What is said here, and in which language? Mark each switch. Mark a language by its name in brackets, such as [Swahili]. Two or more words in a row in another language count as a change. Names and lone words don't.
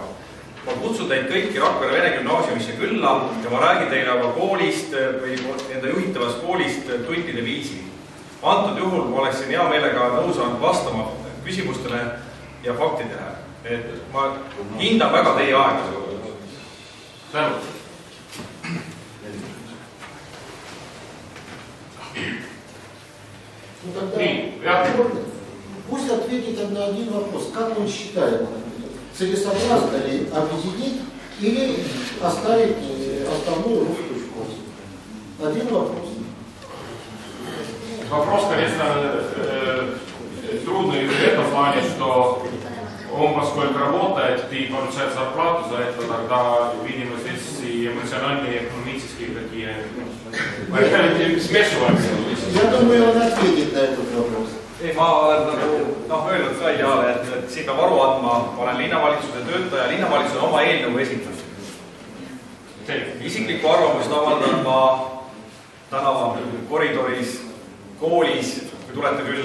[Estonian] Ma kutsun teid kõiki Rakvere vene gümnaasiumisse külla ja ma räägin teile aga koolist või enda juhitavast koolist tundide viisi. Antud juhul ma oleksin hea meelega nõus vastama küsimustele ja faktidele. Et ma hindan väga teie aega. Tänu. [Russian] Пусть ответит на один вопрос. Как он считает, целесообразно ли объединить или оставить основную русскую школу? Один вопрос. Вопрос, конечно, трудный в этом плане, что он, поскольку работает и получает зарплату за это, тогда, видимо, здесь и эмоциональные, и экономические такие смешиваются. Я думаю, он ответит на этот вопрос. [Estonian] Ei, ma olen öelnud ka ideale, et siin peab aru andma, ma olen linnavalitsuse töötaja, linnavalitsus on oma eelnõu esitas. Isiklikku arvamust avaldan ma tänava koridoris, koolis, kui tulete külla.